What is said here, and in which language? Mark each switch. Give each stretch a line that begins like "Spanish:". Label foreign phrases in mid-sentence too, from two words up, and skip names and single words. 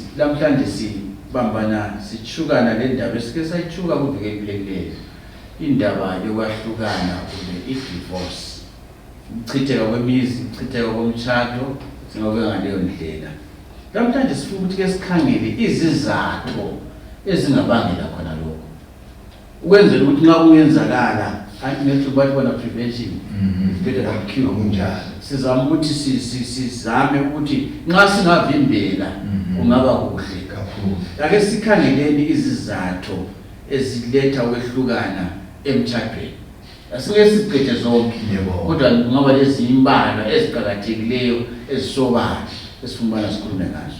North Ndebele: Namhlanje sibambana sichukana le ndaba esike sayichuka kuveke epheleleyo, indaba yokwahlukana kumbe i-divorce, ukuchitheka kwemizi, ukuchitheka komtshado, singabe ngaleyo ndlela. Namhlanje sifuna ukuthi ke sikhangele izizathu ezingabangela khona lokho, ukwenzela ukuthi nxa kungenzakala angithi bathi bona
English: prevention is better than cure
North Ndebele: kunjalo. Sizama ukuthi sizame ukuthi nxa singavimbela kungaba kuhle kakhulu. Ake sikhangeleni izizathu eziletha ukwehlukana emtshadweni. Asike siqede zonke, kodwa kungaba lezi imbala eziqhakathekileyo ezisobala esifumana sikhulume ngazo.